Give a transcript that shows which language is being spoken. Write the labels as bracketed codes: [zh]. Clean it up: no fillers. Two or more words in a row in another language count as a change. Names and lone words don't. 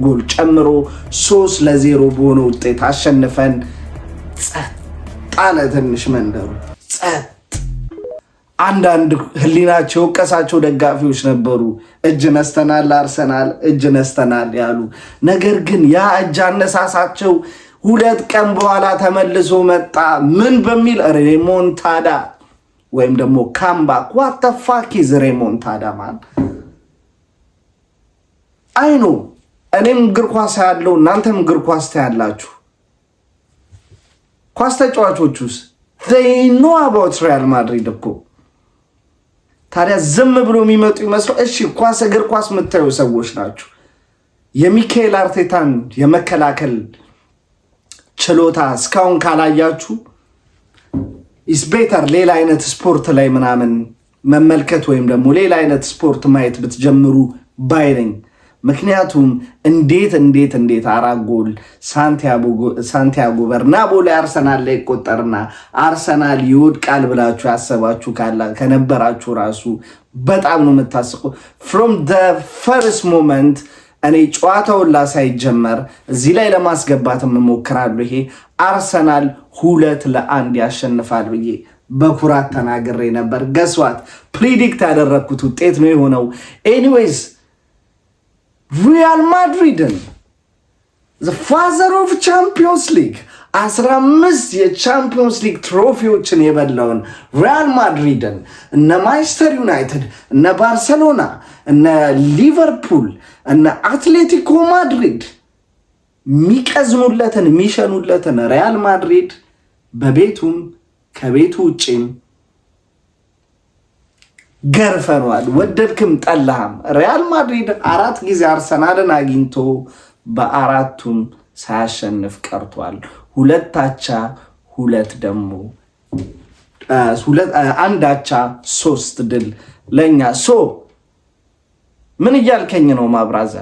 [am] ጎል ጨምሮ 3-0 በሆነ ውጤት አሸንፈን ጸጥ አለ ትንሽ መንደሩ ጸጥ። አንዳንድ ህሊናቸው ቀሳቸው ደጋፊዎች ነበሩ እጅ ነስተናል አርሰናል እጅ ነስተናል ያሉ። ነገር ግን ያ እጅ አነሳሳቸው 2 ቀን በኋላ ተመልሶ መጣ። ምን በሚል ሬሞንታዳ ወይም ደግሞ ካምባክ። [en] what the fuck is [am] ሬሞንታዳ ማን? አይኖ እኔም እግር ኳስ ያለው እናንተም እግር ኳስ ታያላችሁ። ኳስ ተጫዋቾቹስ [en] they know about Real Madrid [am] እኮ ታዲያ ዝም ብሎ የሚመጡ ይመስለው? እሺ ኳስ እግር ኳስ የምታዩ ሰዎች ናችሁ። የሚካኤል አርቴታን የመከላከል ችሎታ እስካሁን ካላያችሁ [en] is better [am] ሌላ አይነት ስፖርት ላይ ምናምን መመልከት ወይም ደግሞ ሌላ አይነት ስፖርት ማየት ብትጀምሩ ባይነኝ። ምክንያቱም እንዴት አራት ጎል ሳንቲያጎ በርናቦ ላይ አርሰናል ላይ ቆጠርና አርሰናል ይወድቃል ብላችሁ ያሰባችሁ ከነበራችሁ ራሱ በጣም ነው የምታስቀው። [en] from the first moment [am] እኔ ጨዋታውን ሳይጀመር እዚህ ላይ ለማስገባት እሞክራለሁ። ይሄ አርሰናል 2-1 ያሸንፋል ብዬ በኩራት ተናግሬ ነበር። ገስዋት ፕሪዲክት ያደረኩት ውጤት ነው የሆነው። ኤኒዌይስ ሪያል ማድሪድን [en] the father of champions league [am] 15 የቻምፒዮንስ ሊግ ትሮፊዎችን የበላውን ሪያል ማድሪድን እነ ማንቸስተር ዩናይትድ እነ ባርሰሎና እነ ሊቨርፑል እነ አትሌቲኮ ማድሪድ ሚሸኑለትን ሪያል ማድሪድ በቤቱም ከቤቱ ውጪም ገርፈኗል። ወደድክም ጠላህም ሪያል ማድሪድ 4 ጊዜ አርሰናልን አግኝቶ በአራቱም ሳያሸንፍ ቀርቷል። 2 አቻ 2 ደግሞ 1 አቻ 3 ድል ለኛ። ምን እያልከኝ ነው ማብራዘር?